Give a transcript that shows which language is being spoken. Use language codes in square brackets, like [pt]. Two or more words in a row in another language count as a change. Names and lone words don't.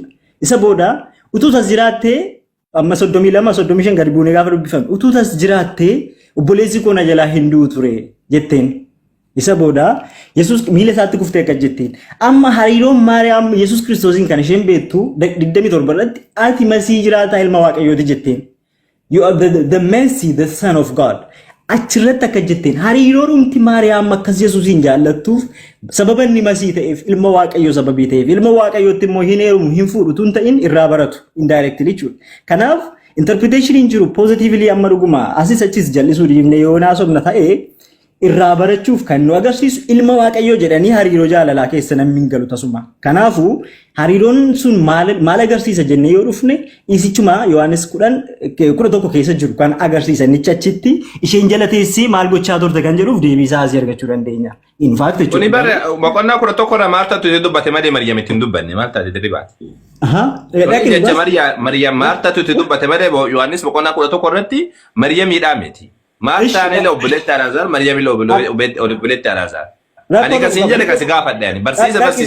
[om] Isa booda utuu tas jiraattee amma 32 gadi buunee gaafa dubbifame utuu tas jiraattee obboleessi koo na jalaa hin du'u ture jetteen. Isa booda Yesuus miila isaatti kuftee akka jetteen. Amma hariiroon Maariyaam Yesuus Kiristoosin kan isheen beektu 27 irratti ati masii jiraataa ilma Waaqayyooti jetteen. [en] You are the Messi, the Son of God. [om] Achirratti akka jetteen hariiroon umti Maariyaam akkas Yesuusin jaallattuuf sababa inni masii ta'eef ilma Waaqayyoo sababii ta'eef ilma Waaqayyootti immoo hin heerumu hin fuudhu tun ta'in irraa baratu indirectly jechuudha. Kanaaf interpretation jiru positively amma dhuguma asis achis jallisuu dhiifne yoo naasofna ta'ee irraa barachuuf kan nu agarsiisu ilma Waaqayyoo jedhanii hariiroo jaalalaa keessa namni hin galu tasuma. Kanaafuu hariiroon sun maal agarsiisa jennee yoo dhufne isichuma Yohaannis 11 keessa jiru kan agarsiisa nicha achitti isheen jala teessee maal gochaa turte kan jedhuuf deebii isaa asii argachuu dandeenya. [en] In fact jechuudha. [om] Kuni bara boqonnaa 11 irraa Maartaatu itti dubbate malee Maariyaam itti hin dubbanne maal taate dirribaati. Jecha Maariyaam Maartaatu itti dubbate malee Yohaannis boqonnaa 11 irratti Maariyaamiidhaa miti. Maartaan illee obboleetti Alaazaar Maariyaam illee obboleetti Alaazaar. Ani kasin jedhe kasi gaafadhe barsiisa barsiise